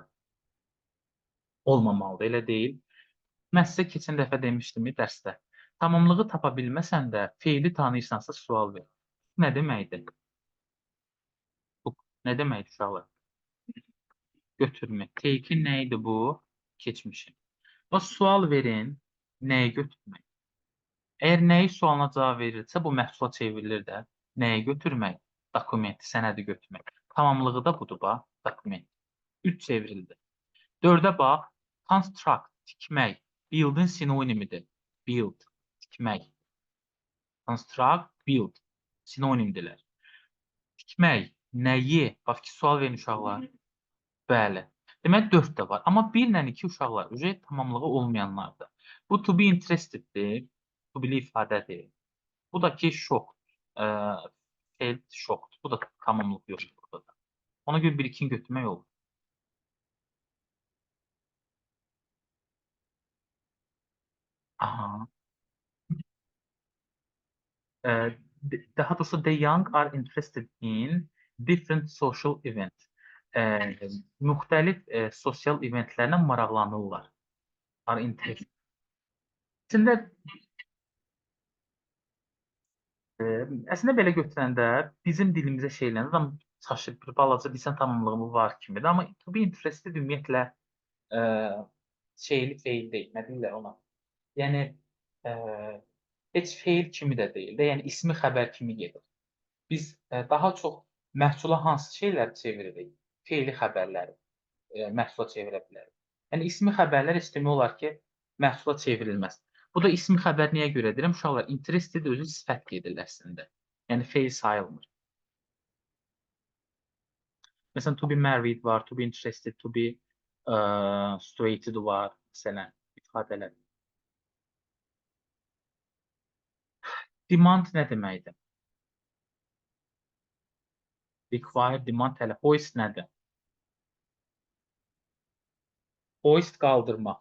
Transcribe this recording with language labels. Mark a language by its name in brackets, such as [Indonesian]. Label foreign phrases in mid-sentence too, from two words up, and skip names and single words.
[Azerbaijani] Olmamalıdır, elə deyil. Mən sizə keçən dəfə demişdim dərsdə. Tamamlığı tapa bilməsən də, feili tanıyırsansa sual ver. Nə deməkdir? Bu, nə deməkdir uşaqlar? Götürmək. Take-in nə idi bu? Keçmişin. O sual verin, nəyi götürmək? Əgər nəyi sualına cavab verilirsə, bu məhsula çevrilir də. Nəyi götürmək? Dokumenti, sənədi götürmək. Tamamlığı da budur, bax, dokument. 3 çevrildi. 4-ə bax, construct, tikmək. Build-in sinonimidir. Build, tikmək. [English] Construct, build, [Azerbaijani] sinonimdirlər. Tikmək, nəyi? Bax ki, sual verin uşaqlar. Bəli. Demək 4 də var. Amma 1 ilə 2 uşaqlar tamamlığı olmayanlardır. Bu [English] to be interested-dir. To be [Azerbaijani] ifadədir. Bu da ki şok. Felt şokdur. Bu da tamamlıq yoxdur burada da. Ona görə 1-2-ni götürmək olur. Aha. daha doğrusu [English] the young are interested in different social events. [Azerbaijani] E, müxtəlif sosial eventlərlə maraqlanırlar. [English] Are interested. [Azerbaijani] Əslində, əslində belə götürəndə bizim dilimizə şeylənir, amma çaşır bir balaca bilsən tamamlığımı var kimidir. Amma [English] to be interested [Azerbaijani] ümumiyyətlə e, şeyli feil deyil. Nə deyirlər ona? Yəni e, heç feil kimi də deyil də, yəni ismi xəbər kimi gedir. Biz daha çox məhsula hansı şeyləri çeviririk? Feili xəbərləri məhsula çevirə bilərik. Yəni ismi xəbərlər heç demək olar ki, məhsula çevrilməz. Bu da ismi xəbər niyə görə deyirəm? Uşaqlar interested özü sifət qeydidir əslində. Yəni feil sayılmır. Məsələn, [English] to be married [Azerbaijani] var, [English] to be interested, to be situated [Azerbaijani] var, məsələn, ifadələr. Demand nə deməkdir? [English] Require, demand, [Azerbaijani] tələb. Hoist nədir? Hoist qaldırmaq.